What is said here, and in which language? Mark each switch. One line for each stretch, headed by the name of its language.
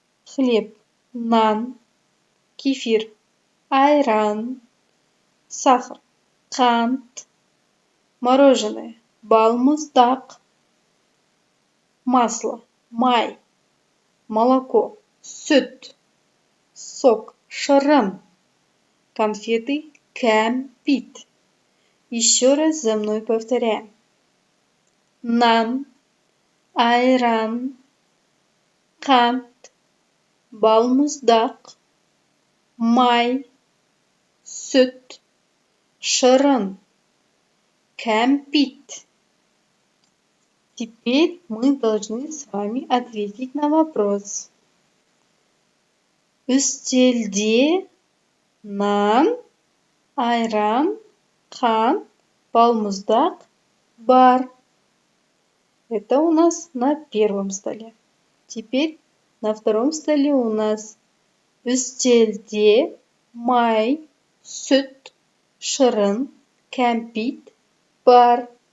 Russian: Хлеб, нан, кефир, айран, сахар, қант, мороженое, балмұздақ, масло, май, молоко, сүт, сок, шырын, конфеты, кәмпит. Еще раз за мной повторяем.
Kazakh: Нан, айран, қант, балмұздақ, май, сүт, шырын, кәмпит.
Russian: Теперь мы должны с вами ответить на вопрос.
Kazakh: Үстелде нан, айран, қан, балмұздақ бар.
Russian: Это у нас на первом столе. Теперь на втором столе у нас
Kazakh: үстелде май, сүт, шырын, кәмпит бар.